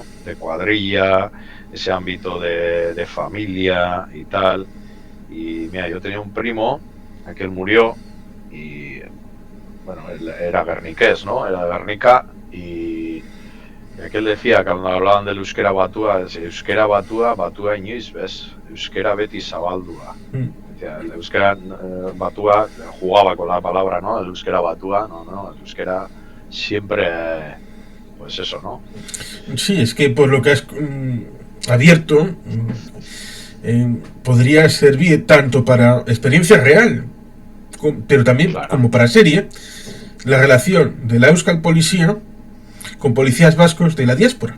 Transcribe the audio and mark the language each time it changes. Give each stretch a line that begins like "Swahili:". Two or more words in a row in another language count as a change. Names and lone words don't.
Spanish: De cuadrilla, ese ámbito de familia y tal. Y mira, yo tenía un primo, aquel murió, y bueno, él era guerniqués, ¿no? Era de Guernica, y aquel decía que cuando hablaban del euskera batua,
Basque: euskera batua inoiz,
Spanish: ¿ves?
Basque: Euskera beti zabaldua.
Spanish: El euskera batua jugaba con la palabra, ¿no? El euskera batua, no, el euskera siempre, pues eso, ¿no? Sí, es que por lo que has abierto, podría servir tanto para experiencia real, pero también como para serie, la relación de la Euskal Policía con policías vascos de la diáspora.